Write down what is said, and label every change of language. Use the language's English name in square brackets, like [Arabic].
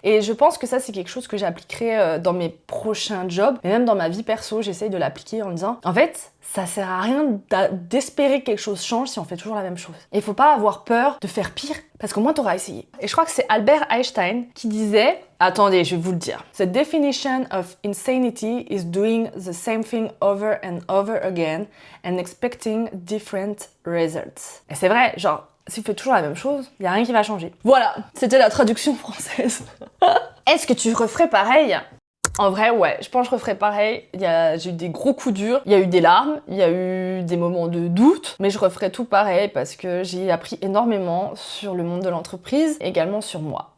[French] Et je pense que ça, c'est quelque chose que j'appliquerai dans mes prochains jobs. Et même dans ma vie perso, j'essaye de l'appliquer en me disant, en fait, ça sert à rien d'espérer que quelque chose change si on fait toujours la même chose. Et il faut pas avoir peur de faire pire, parce qu'au moins t'auras essayé. Et je crois que c'est Albert Einstein qui disait, attendez, je vais vous le dire. [English] The definition of insanity is doing the same thing over and over again and expecting different results. [French] Et c'est vrai, genre, si vous faites toujours la même chose, il y a rien qui va changer. Voilà, c'était la traduction française. Est-ce que tu referais pareil ? En vrai, ouais, je pense que je referais pareil. J'ai eu des gros coups durs, il y a eu des larmes, il y a eu des moments de doute, mais je referais tout pareil parce que j'ai appris énormément sur le monde de l'entreprise, également sur moi.